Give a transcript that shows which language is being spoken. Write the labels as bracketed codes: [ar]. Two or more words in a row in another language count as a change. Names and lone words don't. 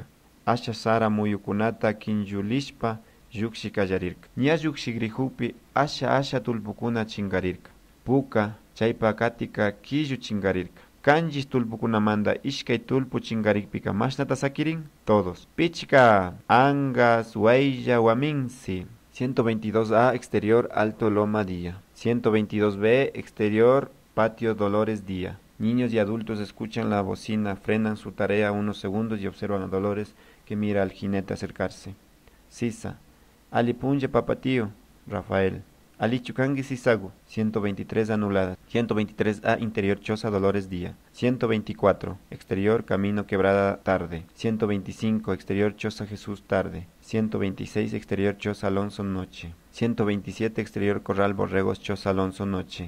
[qu] Asha sara muyukunata kinjulishpa yukshikallarika. Ña yukshigrihupi asha tulpukuna chingarirka. Puka, chaypa katika killu chingarirka. Kanjis tulpukunamanda ishkay tulpu chingarikpika mashnata sakirin? [es] Todos. [qu] Pichka, Angas, Waylla, Waminsi. [es] 122A, exterior, Alto Loma día. 122B, exterior, patio Dolores día. Niños y adultos escuchan la bocina, frenan su tarea unos segundos y observan a Dolores que mira al jinete acercarse. [qu] Sisa. Alipunye papatío. Rafael. Alichukangi Sisagu. 123 anulada. [es] 123A, interior choza Dolores día. 124, exterior camino quebrada tarde. 125, exterior choza Jesús tarde. 126, exterior choza Alonso noche. 127, exterior corral borregos choza Alonso noche.